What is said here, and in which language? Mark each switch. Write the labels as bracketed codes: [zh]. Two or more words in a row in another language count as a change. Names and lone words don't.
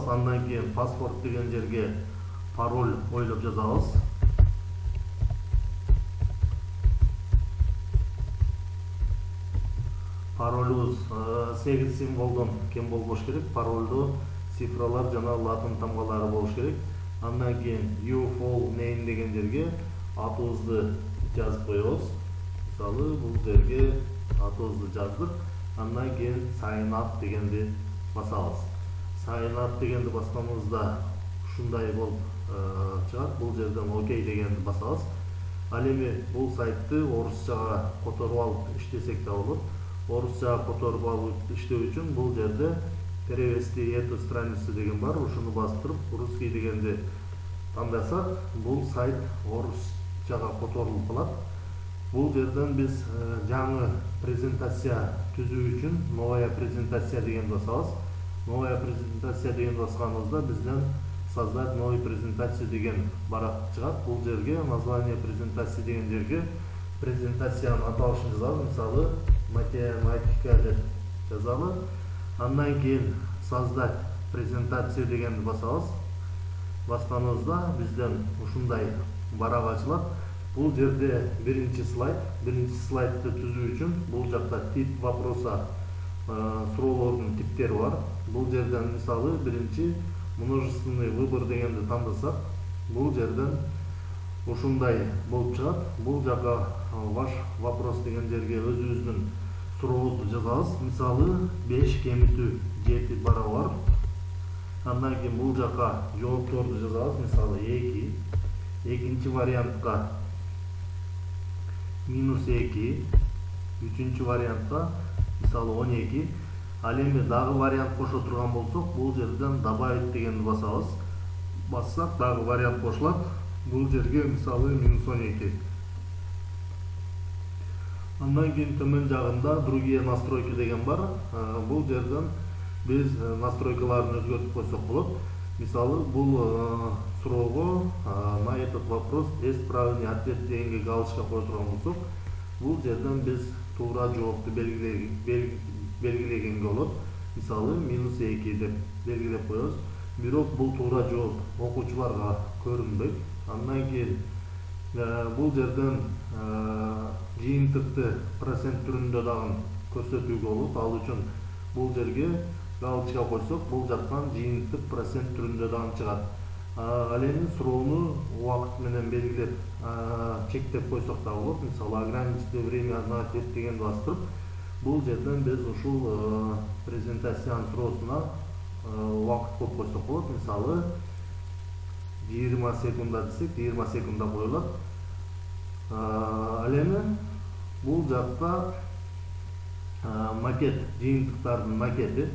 [ky] Андан кийин паспорт деген жерге пароль ойлоп жазабыз. Паролубуз 8 символдон кем болбош керек. Паролду цифралар жана латын тамгалары болуш керек. Андан кийин [en] your full name [ky] деген жерге атыбызды жазып коебуз. Мисалы, бул жерге атыбызды жаздык. Андан кийин [en] sign up [ky] дегенди басабыз. [en] Sign up [ky] дегенди басканыбызда ушундай болуп чыгат. Бул жерден окей дегенди басабыз. Ал эми бул сайтты орусчага которуп алып иштесек да болот. Орусчага которуп алып иштөө үчүн бул жерде [ru] перевести эту страницу [ky] деген бар. Ушуну басып туруп русский дегенди тандасак, бул сайт орусчага которулуп калат. Бул жерден биз жаңы презентация түзүү үчүн [ru] новая презентация [ky] деген басабыз. [ru] Новая презентация [ky] деген басканыбызда бизден [ru] создать новую презентацию [ky] деген барак чыгат. Бул жерге [ru] название презентации [ky] деген жерге презентациянын аталышын жазабыз. Мисалы, математика деп жазалы. Андан кийин [ru] создать презентацию [ky] дегенди басабыз. Басканыбызда бизден ушундай барак ачылат. Бул жерде биринчи слайдты түзүү үчүн бул жакта [ru] тип вопроса [ky] суроолордун типтери бар. Бул жерден мисалы биринчи [ru] множественный выбор [ky] дегенди тандасак, бул жерден ушундай болуп чыгат. Бул жака [ru] ваш вопрос [ky] деген жерге өзүбүздүн сурообузду жазабыз. Мисалы 5 кемитүү 7 барабар. Андан кийин бул жака жоопторду жазабыз. Мисалы 2. Экинчи вариантка -2. Үчүнчү вариантка мисалы 12. Ал эми дагы вариант кошо турган болсок, бул жерден добавить дегенди басабыз. Бассак дагы вариант кошулат. Бул жерге мисалы -12. Андан кийин төмөн жагында [ru] другие настройки [ky] деген бар. Бул жерден биз настройкаларын өзгөртүп койсок болот. Мисалы, бул суроого [ru] на этот вопрос есть правильный ответ [ky] дегенге галочка кое турган болсок, бул жерден биз туура жоопту белгилегенге болот. Мисалы, -2 деп белгилеп коебуз. Бирок бул туура жооп окуучуларга көрүнбөйт. Андан кийин бул жерден жыйынтыкты процент түрүндө дагы көрсөтүүгө болот. Ал үчүн бул жерге галочка койсок, бул жактан жыйынтык процент түрүндө дагы чыгат. Ал эми суроону убакыт менен белгилеп чектеп койсок да болот. Мисалы, [ru] ограниченное время на ответ [ky] дегенди басып туруп, бул жерден биз ушул презентациянын суроосуна убакыт коюп койсок болот. Мисалы, 20 секунда десек, 20 секунда коюлат. Ал эми бул жакта макет, жыйынтыктардын макети.